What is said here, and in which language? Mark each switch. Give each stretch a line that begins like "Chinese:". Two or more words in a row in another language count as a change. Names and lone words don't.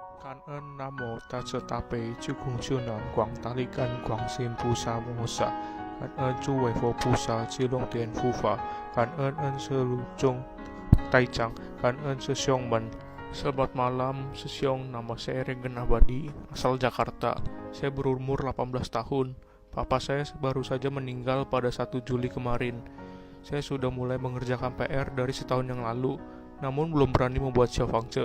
Chinese: 感恩南无大慈大悲救苦救难广大力干观世音菩萨摩诃萨，感恩诸位佛菩萨及龙天护法，感恩seluruh Taicang,感恩师兄们。
Indonesian: Selamat malam, Sesiong. Nama saya Regen Abadi, asal Jakarta. Saya berumur 18 tahun. Papa saya baru saja meninggal pada 1 Juli kemarin. Saya sudah mulai mengerjakan PR dari setahun yang lalu, namun belum berani membuat Xiaofangce.